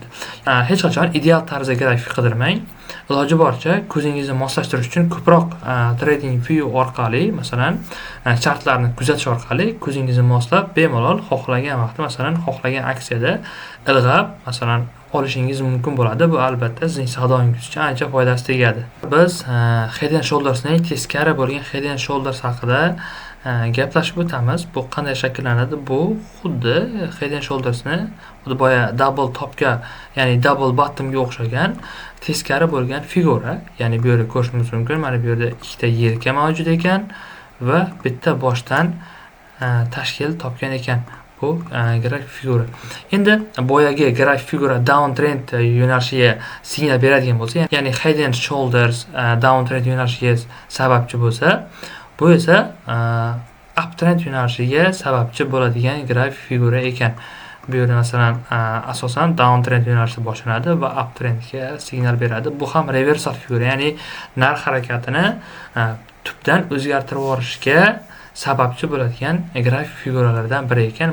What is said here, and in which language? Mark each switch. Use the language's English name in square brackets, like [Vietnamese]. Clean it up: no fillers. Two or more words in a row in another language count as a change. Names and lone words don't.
[Uzbek] Hech qachon ideal tarzda grafik qidirmang. Iloji boricha ko'zingizni moslashtirish uchun ko'proq trading view orqali, masalan, chartlarni kuzatish orqali ko'zingizni moslab bemalol xohlagan vaqtda, masalan, xohlagan aksiyada ilg'ab, masalan, olishingiz mumkin bo'ladi. Bu albatta sizning savdoingiz uchun ancha foydasi tegadi. Biz [English] head and shouldersning [Uzbek] teskari bo'lgan [English] head and shoulders [Uzbek] haqida gaplashib o'tamiz. Bu qanday shakllanadi? Bu xuddi [English] head and shouldersni [Uzbek] xuddi boya [English] double topga, [Uzbek] ya'ni [English] double bottomga [Uzbek] o'xshagan teskari bo'lgan figura. Ya'ni bu yerda ko'rishimiz mumkin. Mana bu yerda ikkita yelka mavjud ekan va bitta boshdan tashkil topgan ekan. Bu grafik figura. Endi boyagi grafik figura downtrend yo'nalishiga signal beradigan bo'lsa, ya'ni [English] head and shoulders downtrend [Uzbek] yo'nalishiga sababchi bo'lsa, bu esa uptrend yo'nalishiga sababchi bo'ladigan grafik figura ekan. Bu yerda masalan asosan downtrend yo'nalishi boshlanadi va uptrendga signal beradi. Bu ham reversal figura, ya'ni narx harakatini tubdan o'zgartirib yuborishga sababchi bo'ladigan grafik figuralardan biri ekan.